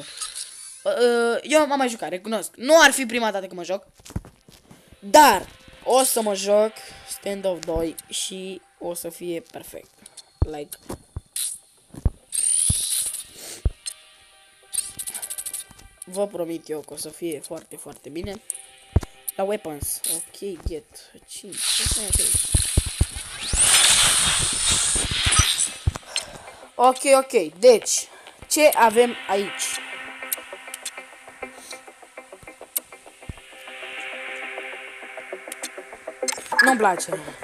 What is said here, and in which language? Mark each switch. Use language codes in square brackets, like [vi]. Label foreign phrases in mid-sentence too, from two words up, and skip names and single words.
[ro] Eu m-am mai jucat, recunosc. Nu ar fi prima dată că mă joc, dar o să mă joc Standoff 2 și o să fie perfect. Like. Vă promit eu că o să fie foarte, foarte bine. [en] La weapons. Ok, get 5. [ro] Ok. Deci, ce avem aici? Nu-mi place.